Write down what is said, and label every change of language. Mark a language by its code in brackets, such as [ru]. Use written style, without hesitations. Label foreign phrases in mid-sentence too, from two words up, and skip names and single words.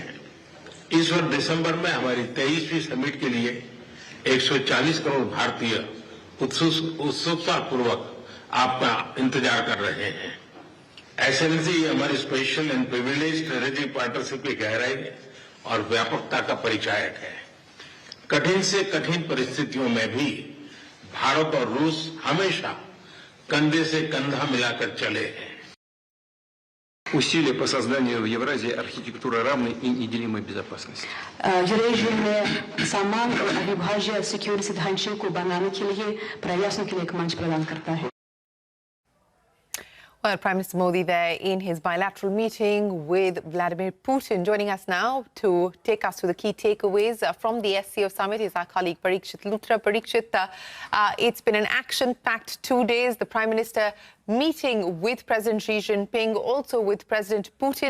[hi] इस वर्ष दिसंबर में हमारी 23वीं समिट के लिए 140 करोड़ भारतीय उत्सुकता पूर्वक आपका इंतजार कर रहे हैं। एक्सेलेंसी हमारी [en] special and privilege strategic partnership [hi] की गहराई और व्यापकता का परिचायक है। कठिन से कठिन परिस्थितियों में भी भारत और रूस हमेशा कंधे से कंधा मिलाकर चले हैं। [ru] Усилия по созданию в Евразии архитектуры равной и неделимой безопасности. [hi] यूरेशिया में समान और अविभाज्य सिक्योरिटी ढांचे को बनाने के लिए प्रयासों के लिए एक मंच प्रदान करता है। [en] Well, Prime Minister Modi there in his bilateral meeting with Vladimir Putin. Joining us now to take us through the key takeaways from the SCO summit is our colleague Parikshit Luthra. Parikshit, it's been an action-packed 2 days. The Prime Minister meeting with President Xi Jinping, also with President Putin.